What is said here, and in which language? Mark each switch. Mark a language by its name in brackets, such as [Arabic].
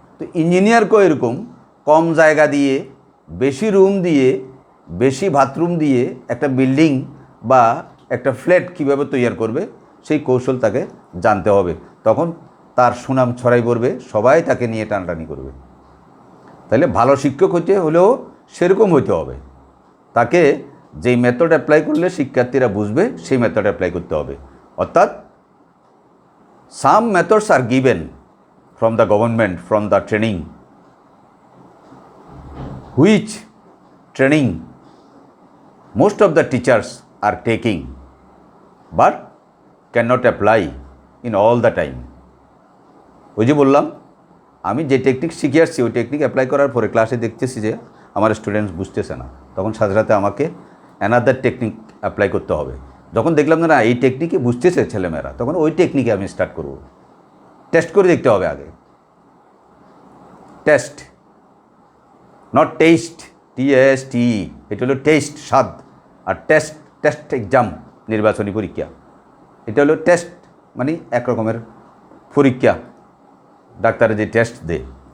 [Bangla] তো ইঞ্জিনিয়ারকেও এরকম কম জায়গা দিয়ে, বেশি রুম দিয়ে, বেশি বাথরুম দিয়ে একটা বিল্ডিং বা একটা ফ্ল্যাট কীভাবে তৈরি করবে, সেই কৌশল তাকে জানতে হবে। তখন তার সুনাম ছড়াই পড়বে, সবাই তাকে নিয়ে টানাটানি করবে। তাহলে ভালো শিক্ষক হতে হলেও সেরকম হতে হবে, তাকে যেই মেথড অ্যাপ্লাই করলে শিক্ষার্থীরা বুঝবে, সেই মেথড অ্যাপ্লাই করতে হবে। অর্থাৎ [English] some methods are given from the government, from the training, which training most of the teachers are taking but cannot apply in all the time. [Bangla] ওই যে বললাম, আমি যে টেকনিক শিখে আসছি, ওই টেকনিক অ্যাপ্লাই করার পরে ক্লাসে দেখতেছি যে আমার স্টুডেন্টস বুঝতেছে না, তখন সাথে সাথে আমাকে অ্যানাদার টেকনিক অ্যাপ্লাই করতে হবে। যখন দেখলাম না এই টেকনিকে বুঝতেছে ছেলেমেয়েরা, তখন ওই টেকনিকে আমি স্টার্ট করব। টেস্ট করে দেখতে হবে আগে, টেস্ট, নট টেস্ট, TAST, এটা হলো টেস্ট, স্বাদ, আর টেস্ট এক্সাম, নির্বাচনী পরীক্ষা, এটা হলো টেস্ট, মানে এক রকমের পরীক্ষা, ডাক্তারে যে টেস্ট দেয়।